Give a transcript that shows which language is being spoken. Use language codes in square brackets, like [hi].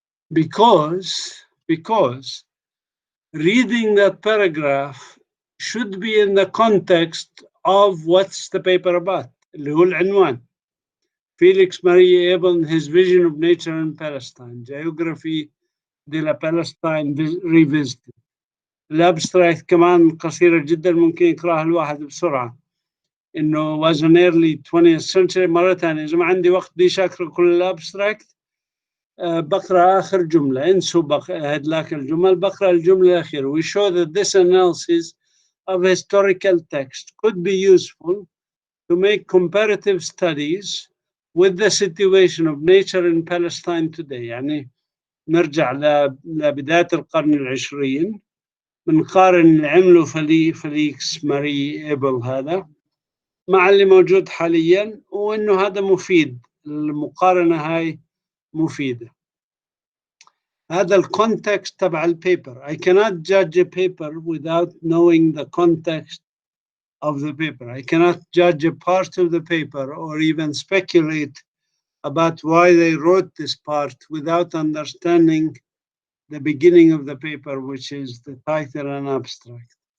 [en] Because reading that paragraph should be in the context of what's the paper about, [ar] اللي هو العنوان. [en] Felix Marie Eben, his vision of nature in Palestine, Geography de la Palestine Revisited. [ar] الابستراكت كمان قصيرة جدا ممكن يقراها الواحد بسرعة. إنه [en] was an early 20th century. [ar] مرة ثانية إذا ما عندي وقت بديش أقرأ كل الابستراكت، بقرأ آخر جملة، انسوا هدلاك الجمل، بقرأ الجملة الأخيرة. [en] We show that this analysis of historical text could be useful to make comparative studies with the situation of nature in Palestine today. [ar] يعني نرجع لبداية القرن العشرين، بنقارن اللي عمله فليكس ماري إيبل هذا مع اللي موجود حاليا، وإنه هذا مفيد. المقارنة هاي مفيدة. هذا الكونتكست تبع البيبر. [en] I cannot judge a paper without knowing the context of the paper. I cannot judge a part of the paper or even speculate about why they wrote this part without understanding the beginning of the paper, which is the title and abstract.